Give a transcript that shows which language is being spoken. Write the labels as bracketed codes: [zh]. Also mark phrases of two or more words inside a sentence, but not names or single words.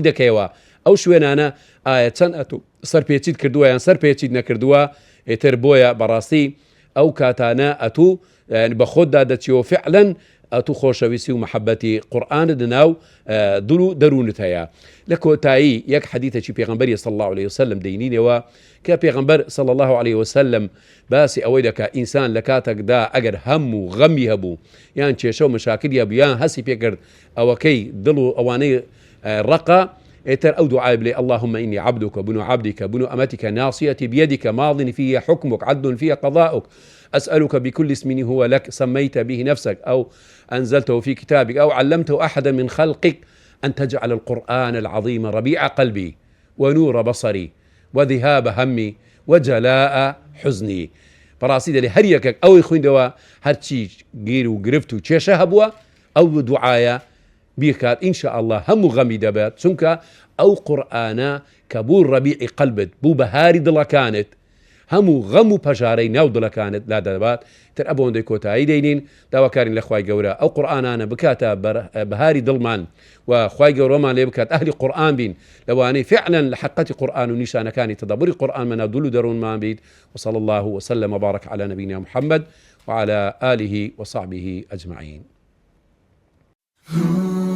[ckb] دەکەیەوە ئەو شوێنانە ئایا چەند ئەتوو سەرپێچیت کردووە یان سەرپێچیت نەکردووە ئێتر بۆیە بەڕاستی ئەو کاتانە ئەتوو بە خۆتدا دەچیەوە فعلەن ئەتوو خۆشەویستی و محەبەتی قورآن لەناو دڵ و دەروونت هەیە لە کۆتایی یەک حەدیثێکی پێغەمبەری [ar] صلی الله عليه وسلم [ckb] دەینینەوە کە پێغەمبەر [ar] صلی الله عليه وسلم [ckb] باسی ئەوەی دەکا ئینسان لە کاتێکدا ئەگەر هەم و غەمی هەبوو یان کێشە و مشاکلی هەبوو یان هەسی پێکرد ئەوەکەی دڵ و ئەوانەی ڕقە ئێتر ئەو دوعای بڵێ [ar] اللهم إني عبدك بنو عبدك بنو أمتك ناصيتي بيدك ماض في حكمك عدل في قضاؤك أسألك بكل اسم هو لك سميت به نفسك أو أنزلته في كتابك أو علمته أحدا من خلقك أن تجعل القرآن العظيم ربيع قلبي ونور بصري وذهاب همي وجلاء حزني [ckb] بەڕاستی دەڵێ هەر یەکێک ئەوەی خوێندەوە هەرچی گیر و گرفت و کێشە هەبووە ئەو دوعایە بیکات [ar] ئینشاء الله [ckb] هەموو غەمی دەبێت چونکە ئەو قورئانە کە بوو ڕەبیعی قەلبت بوو بەهاری دڵەکانت هەموو غەم و پەژارەی ناو دڵەکانت لا دەبات تر ئەبەوەندەی کۆتایی دەینین داواکارین لە خوای گەورە ئەو قورئانانە بکاتە بەهاری دڵمان و خوای گەورەمان لێ بکات ئەهلی قورئان بین لەوانەی فعلا لە حقەتی قورئان و نیشانەکانی تەدەبوری قورئان مەناو دڵ و دەروونمان بیت [ar] وصلى الله وسلم وبارك على نبينا محمد وعلى آله وصحبه أجمعين.